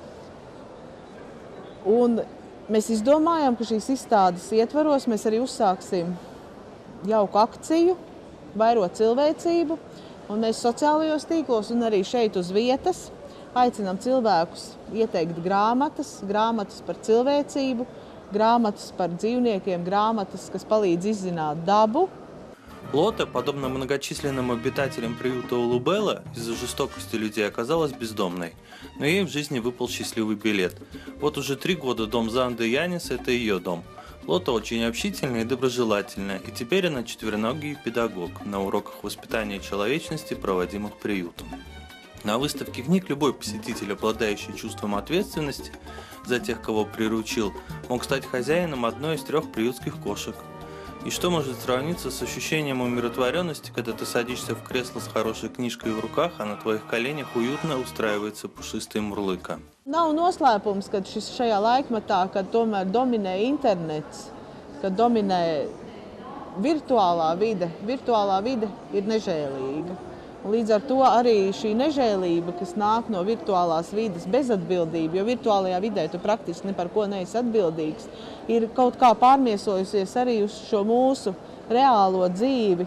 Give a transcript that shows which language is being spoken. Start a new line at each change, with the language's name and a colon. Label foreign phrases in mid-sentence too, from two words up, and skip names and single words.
Latvian: Un mēs izdomājām, ka šīs izstādes ietvaros mēs arī uzsāksim jauku akciju, vairot cilvēcību. Un mēs sociālajos tīklos un arī šeit uz vietas aicinām cilvēkus ieteikt grāmatas par cilvēcību, grāmatas par dzīvniekiem, grāmatas, kas palīdz izzināt dabu.
Russian: Лота, подобно многочисленным обитателям приюта Улубелла, из-за жестокости людей оказалась бездомной. Но ей в жизни выпал счастливый билет. Вот уже 3 года дом Занды Янис – это ее дом. Лота очень общительная и доброжелательная, и теперь она четвероногий педагог на уроках воспитания человечности, проводимых приютом. На выставке книг любой посетитель, обладающий чувством ответственности за тех, кого приручил, мог стать хозяином одной из 3 приютских кошек. И что может сравниться с ощущением умиротворенности, когда ты садишься в кресло с хорошей книжкой в руках, а на твоих коленях уютно устраивается пушистый мурлыка.
Latvian: Nav noslēpums, ka šajā laikmetā, kad tomēr dominē internets, kad dominē virtuālā vide ir nežēlīga. Un līdz ar to arī šī nežēlība, kas nāk no virtuālās vides, bezatbildība, jo virtuālajā vidē tu praktiski ne par ko neesi atbildīgs, ir kaut kā pārmiesojusies arī uz šo mūsu reālo dzīvi.